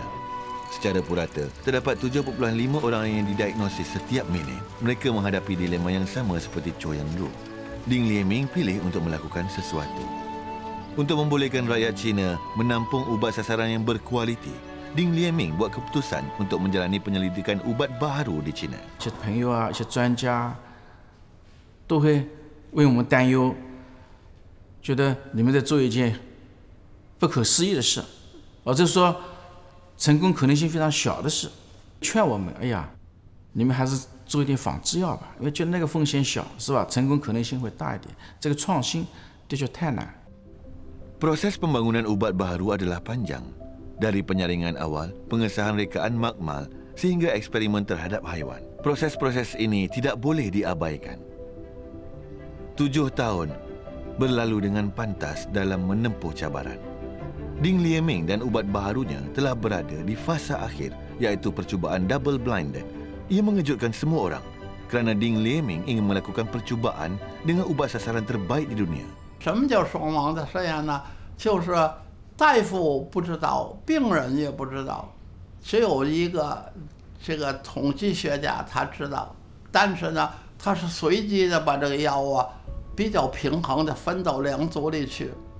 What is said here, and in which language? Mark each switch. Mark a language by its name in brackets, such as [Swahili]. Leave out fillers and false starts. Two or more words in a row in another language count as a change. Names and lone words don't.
[Malay] Secara purata, terdapat 7.5 orang yang didiagnosis setiap minit. Mereka menghadapi dilema yang sama seperti Cho Yan Ru. Ding Lieming pilih untuk melakukan sesuatu. Untuk membolehkan rakyat China menampung ubat sasaran yang berkualiti, Ding Lieming buat keputusan untuk menjalani penyelidikan ubat baharu di China. [Chinese] 一些朋友啊，一些专家都会为我们担忧，觉得你们在做一件不可思议的事，或者说成功可能性非常小的事，劝我们：哎呀，你们还是做一点仿制药吧，因为觉得那个风险小，是吧？成功可能性会大一点。这个创新的确太难。 [Malay] Proses pembangunan ubat baharu adalah panjang. Dari penyaringan awal, pengesahan rekaan makmal, sehingga eksperimen terhadap haiwan. Proses-proses ini tidak boleh diabaikan. 7 tahun berlalu dengan pantas dalam menempuh cabaran. Ding Lieming dan ubat baharunya telah berada di fasa akhir, iaitu percubaan [English] double blinded. [Malay] Ia mengejutkan semua orang kerana Ding Lieming ingin melakukan percubaan dengan ubat sasaran terbaik di dunia. [Chinese] 什么叫双盲的实验呢？就是大夫不知道，病人也不知道，只有一个这个统计学家他知道，但是呢，他是随机的把这个药啊比较平衡的分到2组里去。